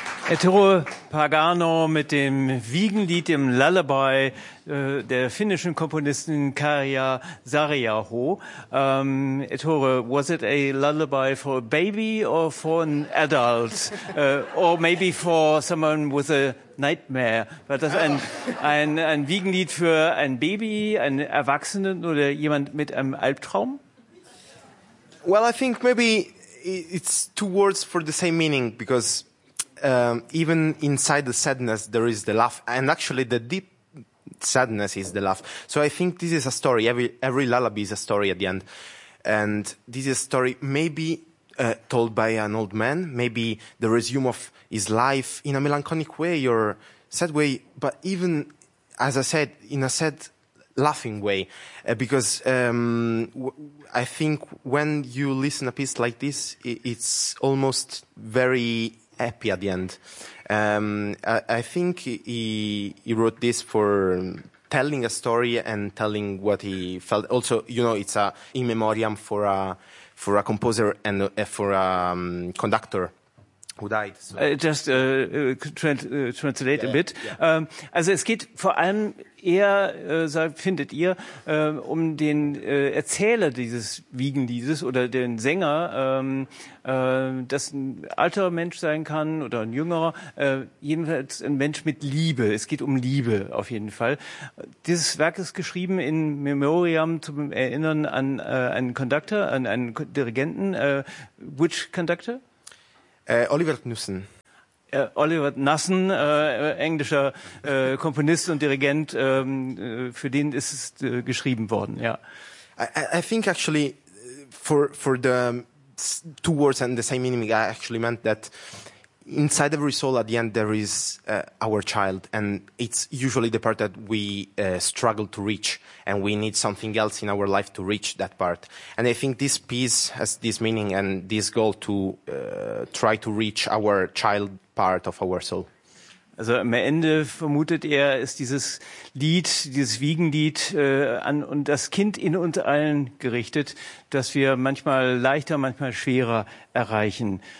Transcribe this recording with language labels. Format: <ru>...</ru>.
<de>Eero Paajanen mit dem Wiegenlied im Lullaby der finnischen Komponistin Kaija Saariaho.</de> <en>Eero, was it a lullaby for a baby or for an adult? Or maybe for someone with a nightmare?</en> <de>War das ein Wiegenlied für ein Baby, einen Erwachsenen oder jemand mit einem Albtraum?</de> <en>Well, I think maybe it's two words for the same meaning, because even inside the sadness, there is the laugh. And actually, the deep sadness is the laugh. So I think this is a story. Every lullaby is a story at the end. And this is a story maybe told by an old man, maybe the resume of his life in a melancholic way or sad way. But even, as I said, in a sad laughing way. Because I think when you listen a piece like this, it's almost very happy at the end. I think he wrote this for telling a story and telling what he felt. Also, you know, it's a in memoriam for a composer and for a conductor who died. So. Translate a bit. Yeah.</en> <de>Also es geht vor allem eher, findet ihr, um den Erzähler dieses Wiegenliedes oder den Sänger, das ein alterer Mensch sein kann oder ein jüngerer, jedenfalls ein Mensch mit Liebe. Es geht um Liebe auf jeden Fall. Dieses Werk ist geschrieben in Memoriam zum Erinnern an einen Conductor, an einen Dirigenten.</de> <en>Which Conductor? Oliver Knussen.</en> <de>Oliver Knussen, englischer Komponist und Dirigent, für den ist es geschrieben worden, ja.</de> <en>I think actually for the two words and the same meaning, I actually meant that inside every soul at the end there is our child, and it's usually the part that we struggle to reach, and we need something else in our life to reach that part. And I think this piece has this meaning and this goal to try to reach our child part of our soul.</en> <de>Also am Ende vermutet er, ist dieses Lied, dieses Wiegenlied an und das Kind in uns allen gerichtet, das wir manchmal leichter, manchmal schwerer erreichen.</de>